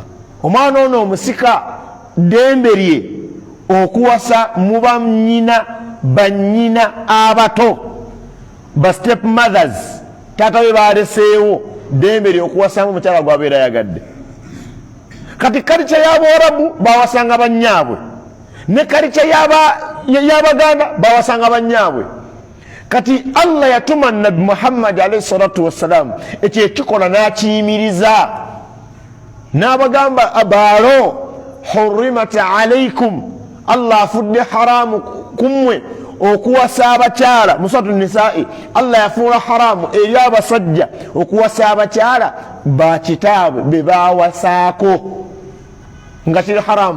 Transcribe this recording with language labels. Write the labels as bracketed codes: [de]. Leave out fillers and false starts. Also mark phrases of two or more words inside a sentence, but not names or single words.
[lg] Omwana ono omusika ddembe lye okuwasa muba nnyina bannyina abato ba [en] step mothers, [lg] taata we baleseewo ddembe lye okuwasamu mukyala gwabeera yagadde. Kati kalica y'Abarabu bawasanga bannyaabwe ne kalica y'Abaganda bawasanga bannyaabwe. Kati Allah yatuma Nabi Muhammad [ar] عليه الصلاة والسلام [lg] ekyo ekikola n'akiyimiriza n'abagamba abaalo [ar] حرمت عليكم, [lg] Allah afudde haramu kummwe okuwasa abakyala. Mu suratu Nisaa Allah yafuula haramu eri abasajja okuwasa abakyala bakitaabwe be bawasaako nga kiri haramu.